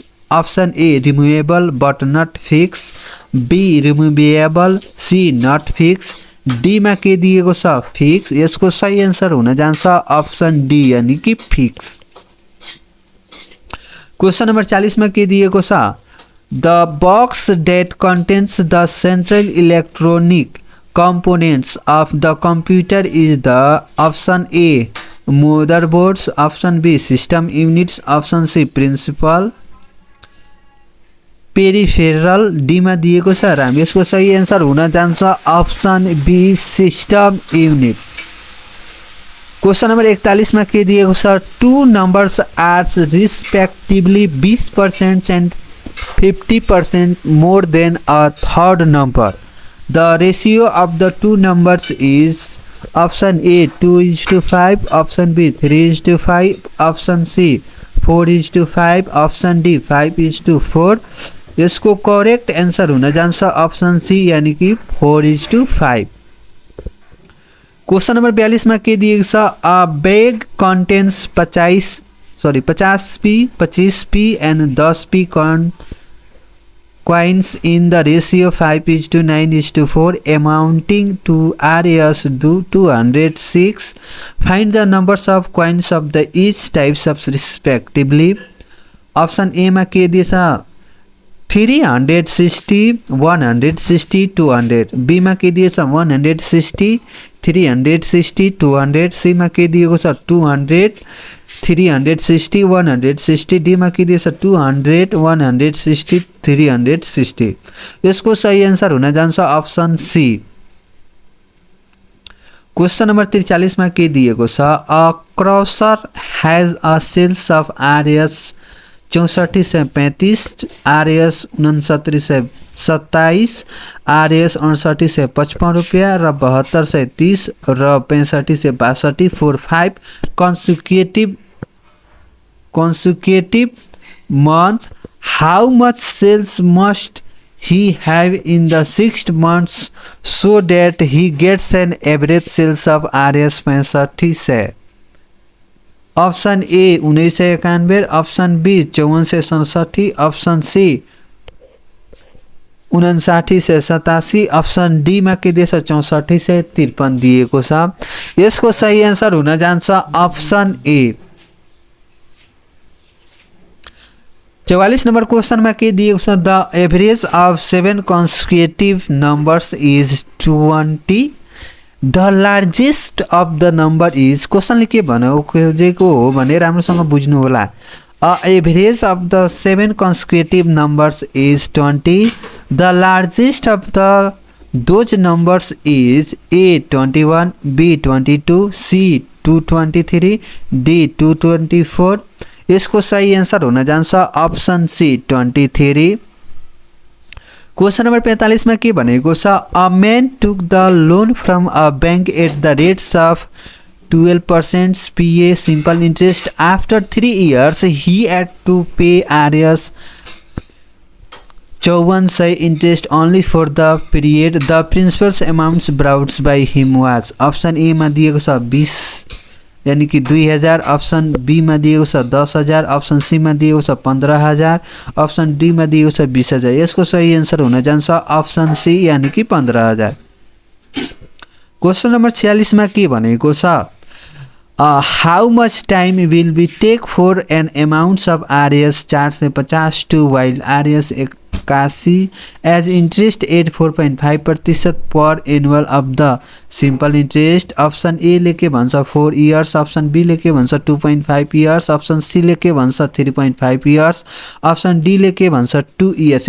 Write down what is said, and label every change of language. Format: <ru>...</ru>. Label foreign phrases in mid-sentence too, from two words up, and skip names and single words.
<en>option A removable but not fix, B removable, C not fix, D</en> <ne>मा के दिएको छ</ne> <en>फिक्स।</en> <ne>यसको सही आन्सर हुन जान्छ</ne> <en>option D</en> <hi>यानी कि</hi> <ne>फिक्स।</ne> <en>question number 40</en> <ne>मा के दिएको छ,</ne> <en>the box that contains the central electronic components of the computer is the? Option A motherboards, option B system units, option C principal पेरिफेरल, डी</en> <ne>मा दिएको छ</ne> <en>RAM।</en> <ne>यसको सही आन्सर हुन जान्छ</ne> <en>option B system unit. question number 41</en> <ne>मा के दिएको छ,</ne> <en>two numbers are respectively 20% and 50% more than a third number. The ratio of the two numbers is option A 2:5, option B 3:5, option C 4:5, option D 5:4।</en> <ne>यसको</ne> <en>correct answer</en> <ne>हुन जान्छ</ne> <en>option C</en> <hi>यानी कि</hi> <ne>4:5।</ne> <en>question number 42</en> <ne>में के दिएको छ</ne> <en>a bag contains 50p 25p and 10p coins in the ratio 5:9:4 amounting to Rs 206। Find the numbers of coins of the each types of respectively। option A</en> <ne>में के दिएछ 360 160 200, बी में के दिएछ 160 360 200, सी में के दिएको छ 200 360 160, डी में के दिएछ 200 160 360। यसको सही आंसर हुन जान्छ</ne> <en>option C. question number 43</en> <ne>में के दिएको छ</ne> <en>a crusher has a sales of Rs 6435, Rs 6927, Rs 6855 रुपया र 7230 र 6562 for 5 consecutive months। How much sales must he have in the 6 months so that he gets an average sales of Rs 6500। option A 1991, option B 5467, option C 5987, option D</en> <ne>में के दिएछ 6453 दिएको छ। यसको सही आन्सर हुन जान्छ</ne> <en>option A. 44 number question</en> <ne>में के दिएको छ</ne> <en>the average of 7 consecutive numbers is 20। the largest of the number is.</en> <ne>क्वेश्चनले के भन्न खोजेको हो भने राम्रोसँग बुझ्नु होला।</ne> <en>a average of the 7 consecutive numbers is 20। the largest of the those numbers is A 21, B 22, C 223, D 224.</en> <ne>यसको सही आन्सर हुन जान्छ</ne> <en>option C</en> <ne>23।</ne> <en>question number 45</en> <ne>में के भनेको छ</ne> <en>a man took the loan from a bank at the rates of 12% PA simple interest। आफ्टर 3 years he had to pay Rs 5400 interest only for the period the principal amounts brought by him was। option A</en> <ne>में दिएको छ 20</ne> <hi>यानी कि</hi> <ne>2000,</ne> <en>option B</en> <ne>में दिएको छ 10,000,</ne> <en>option C</en> <ne>में दिएको छ 15,000,</ne> <en>option D</en> <ne>में दिएको छ 20,000। यसको सही आन्सर हुन जान्छ</ne> <en>option C</en> <hi>यानी कि</hi> <ne>15,000।</ne> <en>question number 46</en> <ne>में के भनेको छ</ne> <en>how much time will be take for an amounts of Rs 450 to while Rs 81 as interest at 4.5% per annual of the simple interest. option A</en> <ne>लेके भन्छ</ne> <en>4 years, option B</en> <ne>लेके भन्छ</ne> <en>2.5 years, option C</en> <ne>लेके भन्छ</ne> <en>3.5 years, option D</en> <ne>लेके भन्छ</ne> <en>2 years।</en>